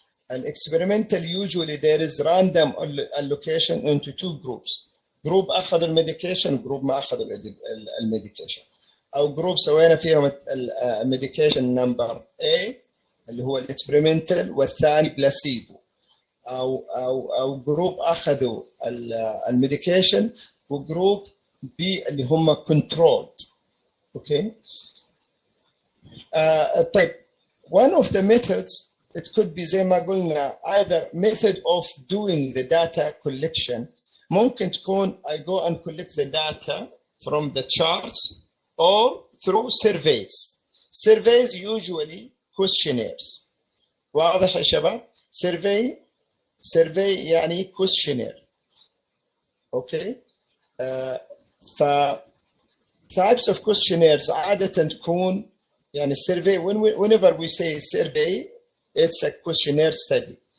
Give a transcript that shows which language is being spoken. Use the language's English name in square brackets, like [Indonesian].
[English] Experimental usually there is random allocation into two groups. [Arabic] جروب أخذ الميديكيشن جروب ما أخذ الميديكيشن أو جروب سوينا فيهم الميديكيشن نمبر A اللي هو الاكسبيرمنتال والثاني بلاسيبو أو جروب أخذوا الميديكيشن وجروب B اللي هم كنترول. أوكي طيب [English] one of the methods it could be [Arabic] زي ما قلنا [English] either method of doing the data collection. [Arabic] ممكن تكون [English] I go and collect the data from the charts or through surveys. Surveys usually questionnaires. [Arabic] واضح يا شباب؟ survey يعني questionnaire. [English] Okay. types of questionnaires [Arabic] عادة تكون يعني [English] survey whenever we say survey it's a questionnaire study.